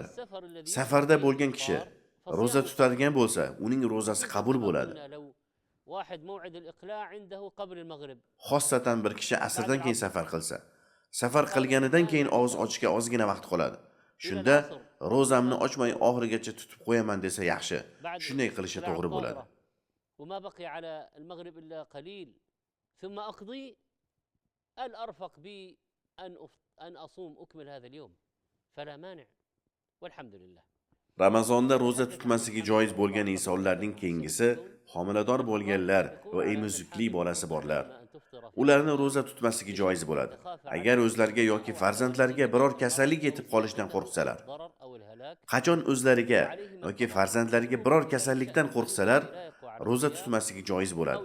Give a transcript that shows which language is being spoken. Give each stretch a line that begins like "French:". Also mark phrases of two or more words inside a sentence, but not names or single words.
Uzbek: Safarda bo'lgan kishi ro'za tutadigan bo'lsa, uning ro'zasi qabul bo'ladi. Xossatan bir kishi asrdan keyin safar qilsa, safar qilganidan keyin og'iz ochishga ozgina vaqt qoladi. Shunda ro'zamni ochmay oxirigacha tutib qo'yaman desa yaxshi. Shunday qilishi to'g'ri bo'ladi.
Arabic: وما بقي على المغرب إلا قليل ثم أقضي الأرفق بي أن أصوم أكمل هذا اليوم فلا مانع والحمد لله.
Uzbek: Ramazonda ro'za tutmasligi joiz bo'lgan insonlarning keyingisi homilador bo'lganlar va emizukli bolasi borlar. Ularni ro'za tutmasligi joiz bo'ladi. Agar o'zlariga yoki farzandlariga biror kasallik yetib qolishdan qo'rqsalar, qachon o'zlariga yoki farzandlariga biror kasallikdan qo'rqsalar, ro'za tutmasligi joiz bo'ladi.